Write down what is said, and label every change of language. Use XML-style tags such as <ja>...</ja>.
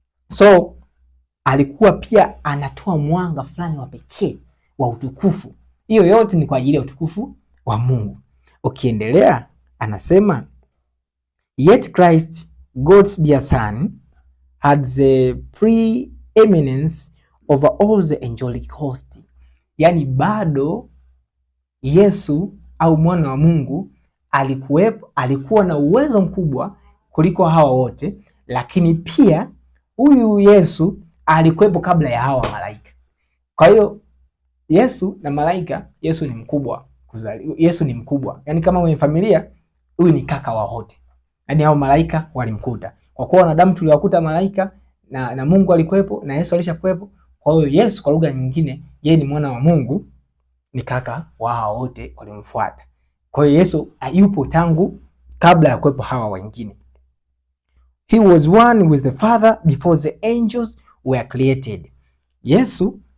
<sw>So alikuwa pia anatoa mwanga fulani wa pekee wa utukufu. Hiyo yote ni kwa ajili ya utukufu wa Mungu. Ukiendelea anasema</sw> <en>yet Christ, God's dear son, had the preeminence over all the angelic host.</en> <sw>Yani bado Yesu au mwana wa Mungu alikuwa na uwezo mkubwa kuliko hawa wote, lakini pia huyu Yesu alikuwepo kabla ya hawa malaika. Kwa hiyo Yesu na malaika, Yesu ni mkubwa. Yani kama kwenye familia, huyu ni kaka wa wote. Yani hao malaika walimkuta. Kwa kuwa wanadamu tuliwakuta malaika na Mungu alikuwepo na Yesu alishakuwepo. Kwa hiyo Yesu kwa lugha nyingine, yeye ni mwana wa Mungu, ni kaka wa hao wote walimfuata. Kwa hiyo Yesu yupo tangu kabla ya kuwepo hawa wengine.</sw> <en>He was one with the Father before the angels were created. Yesu</en>